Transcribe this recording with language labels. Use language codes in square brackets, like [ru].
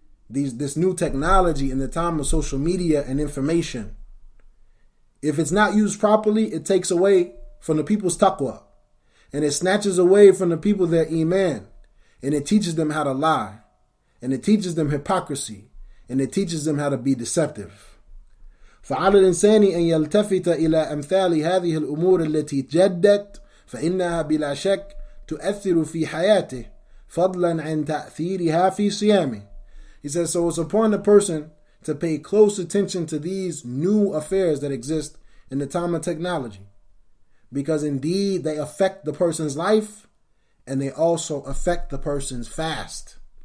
[en] This new technology in the time of social media and information, if it's not used properly, it takes away from the people's taqwa. And it snatches away from the people their iman. And it teaches them how to lie. And it teaches them hypocrisy. And it teaches them how to be deceptive. [ar] فعلى الإنسان أن يلتفت إلى أمثال هذه الأمور التي جدت فإنها بلا شك تؤثر في حياته فضلا عن تأثيرها في صيامه. [en] He says, so it's upon the person to pay close attention to these new affairs that exist in the time of technology. Because indeed they affect the person's life and they also affect the person's fast.